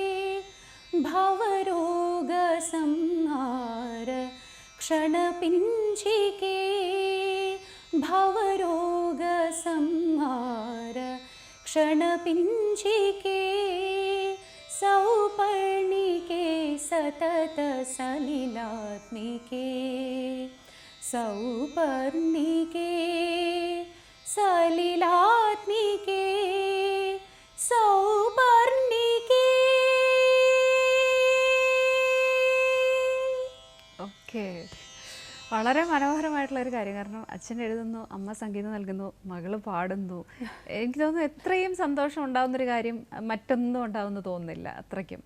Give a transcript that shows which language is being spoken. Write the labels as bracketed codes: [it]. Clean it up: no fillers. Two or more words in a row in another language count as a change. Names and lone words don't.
[sa] भवरोग संहार क्षणपिञ्जिके भवरोग संहार क्षणपिञ्जिके सौपर्णिके सतत सलिलात्मिके सौपर्णिके सलिलात्मिके सौपर्णिके. [ml] ഓക്കെ, വളരെ മനോഹരമായിട്ടുള്ള ഒരു കാര്യം. കാരണം അച്ഛൻ എഴുതുന്നു, അമ്മ സംഗീതം നൽകുന്നു, മകള് പാടുന്നു. എനിക്ക് തോന്നുന്നു എത്രയും സന്തോഷം ഉണ്ടാകുന്നൊരു കാര്യം മറ്റൊന്നും ഉണ്ടാവുമെന്ന് തോന്നുന്നില്ല അത്രയ്ക്കും.